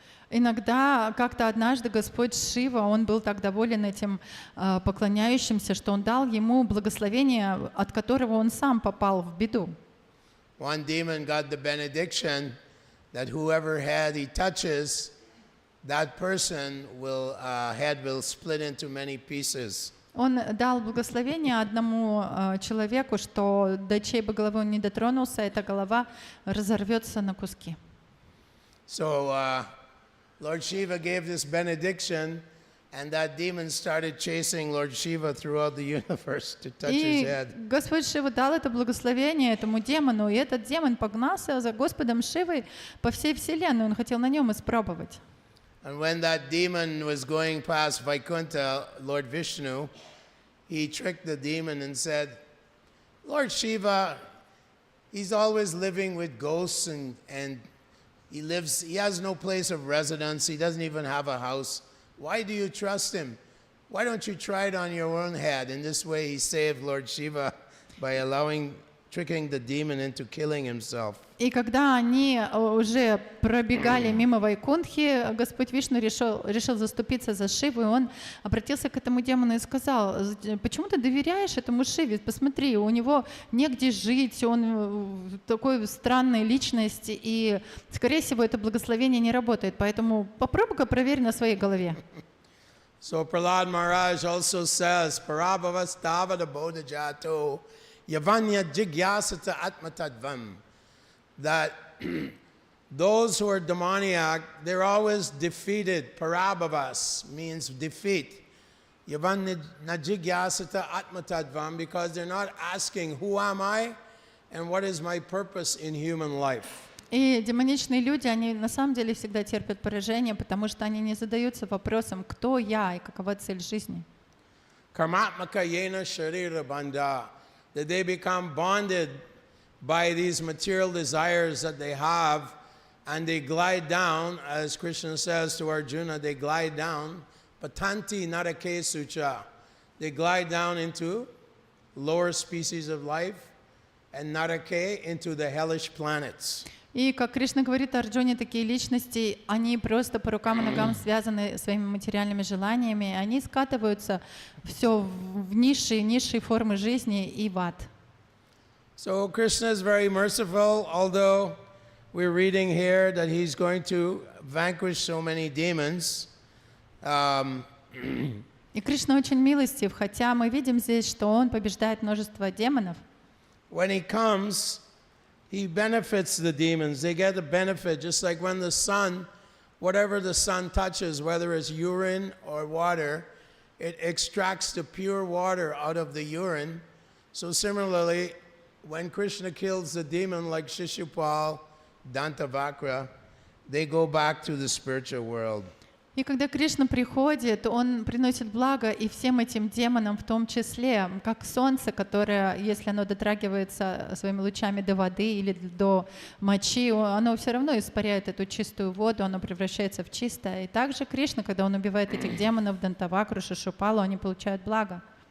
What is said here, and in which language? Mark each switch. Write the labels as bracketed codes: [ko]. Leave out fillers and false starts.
[ru] Иногда, как-то однажды Господь Шива, он был так доволен этим поклоняющимся, что он дал ему благословение, от которого он сам попал в беду. [en] One demon got the benediction that whoever head he touches, that person will head will split into many pieces. [ru] Он дал благословение одному человеку, что до чьей бы головы он не дотронулся, эта голова разорвется на куски. [en] So Lord Shiva gave this benediction, and that demon started chasing Lord Shiva throughout the universe to touch his head. [ru] И Господь Шива дал это благословение этому демону, и этот демон погнался за Господом Шивой по всей вселенной, он хотел на нем испробовать. [en] And when that demon was going past Vaikuntha, Lord Vishnu, he tricked the demon and said, Lord Shiva, he's always living with ghosts and he has no place of residence, he doesn't even have a house. Why do you trust him? Why don't you try it on your own head? In this way he saved Lord Shiva by tricking the demon into killing himself. [ru] И когда они уже пробегали мимо Вайкунтхи, Господь Вишну решил заступиться за Шиву, и он обратился к этому демону и сказал: почему ты доверяешь этому Шиве? Посмотри, у него негде жить, он такой странной личности, и, скорее всего, это благословение не работает, поэтому попробуй-ка проверь на своей голове. [en] So Prahlad Maharaj also says, [sa] Parabhavas tavada bodhajato yavanya jigyasata atmatadvam, [en] that those who are demoniac, they're always defeated. Parabhavas means defeat. [sa] Yavanya jigyasata atmatadvam, [en] because they're not asking, who am I and what is my purpose in human life? [ru] И демоничные люди, они на самом деле всегда терпят поражение, потому что они не задаются вопросом, кто я и какова цель жизни. [sa] Karmatmaka yena sharira bandha, [en] that they become bonded by these material desires that they have, and they glide down, as Krishna says to Arjuna, they glide down, [sa] patanti narake sucha, [en] they glide down into lower species of life, and narake into the hellish planets. [ru] И, как Кришна говорит Арджуне, такие личности, они просто по рукам и ногам связаны своими материальными желаниями, они скатываются все в низшие формы жизни и в ад. [en] So Krishna is very merciful, although we're reading here that he's going to vanquish so many demons. [ru] И Кришна очень милостив, хотя мы видим здесь, что он побеждает множество демонов. [en] When he comes, he benefits the demons. They get a benefit, just like when the sun, whatever the sun touches, whether it's urine or water, it extracts the pure water out of the urine. So similarly, when Krishna kills the demon like Shishupal, Dantavakra, they go back to the spiritual world. [ru] И когда Кришна приходит, он приносит благо и всем этим демонам в том числе, как солнце, которое, если оно дотрагивается своими лучами до воды или до мочи, оно все равно испаряет эту чистую воду, оно превращается в чистое. И также Кришна, когда он убивает этих демонов, Дантавакру, Шишупалу, они получают благо.